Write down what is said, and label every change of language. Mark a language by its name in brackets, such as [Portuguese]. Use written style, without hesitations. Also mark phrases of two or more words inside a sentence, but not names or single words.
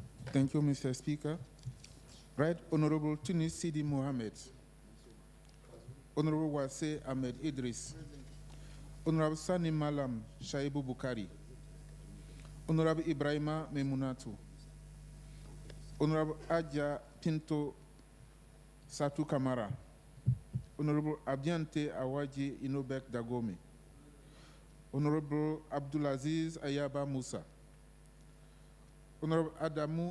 [English] Thank you, Mr. Speaker. Right Honorable Tunis Sidi Mohammed, Honorable Wase Ahmed Idris, Honorable Sani Malam Shaibu Bukari, Honorable Ibrahima Memunatu, Honorable Adja Pinto Satu Kamara, Honorable Abiante Awaji Inobek Dagome, Honorable Abdulaziz Ayaba Musa, Honorable Adamu